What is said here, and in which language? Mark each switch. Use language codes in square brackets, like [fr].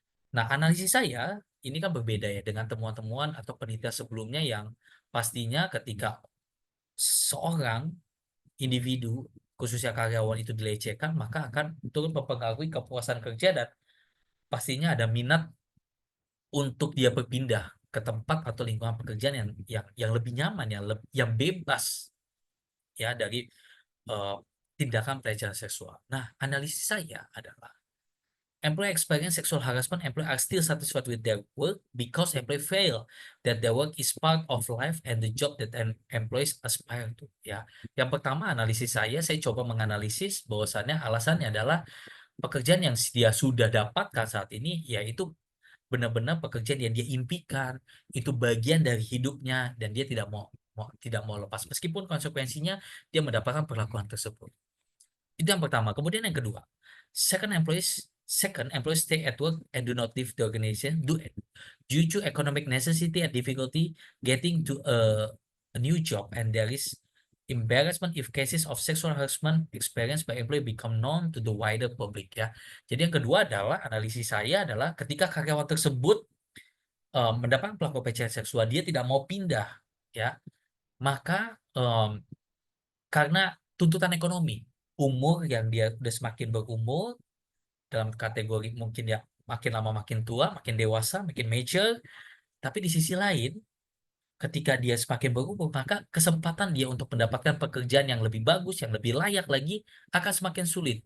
[id] Nah, analisis saya ini kan berbeda ya dengan temuan-temuan atau penelitian sebelumnya yang pastinya ketika seorang individu, khususnya karyawan itu dilecehkan, maka akan turut mempengaruhi kepuasan kerja dan pastinya ada minat untuk dia berpindah ke tempat atau lingkungan pekerjaan yang lebih nyaman ya, yang bebas ya dari eh, tindakan pelecehan seksual. Nah, analisis saya adalah [en] employee experience sexual harassment, employee are still satisfied with their work because employee feel that their work is part of life and the job that employees aspire to. [id] Ya, yang pertama analisis saya coba menganalisis bahwasannya alasannya adalah pekerjaan yang dia sudah dapatkan saat ini, yaitu benar-benar pekerjaan yang dia impikan, itu bagian dari hidupnya dan dia tidak mau lepas meskipun konsekuensinya dia mendapatkan perlakuan tersebut. Itu yang pertama. Kemudian yang kedua, [en] second employees stay at work and do not leave the organization due to economic necessity and difficulty getting to a new job, and there is embarrassment if cases of sexual harassment experienced by employee become known to the wider public ya. [id] Jadi yang kedua adalah analisis saya adalah ketika karyawan tersebut mendapatkan pelaku pelecehan seksual, dia tidak mau pindah ya, maka karena tuntutan ekonomi, umur yang dia udah semakin berumur dalam kategori mungkin ya makin lama makin tua, makin dewasa, makin mature, tapi di sisi lain ketika dia semakin berumur maka kesempatan dia untuk mendapatkan pekerjaan yang lebih bagus, yang lebih layak lagi akan semakin sulit.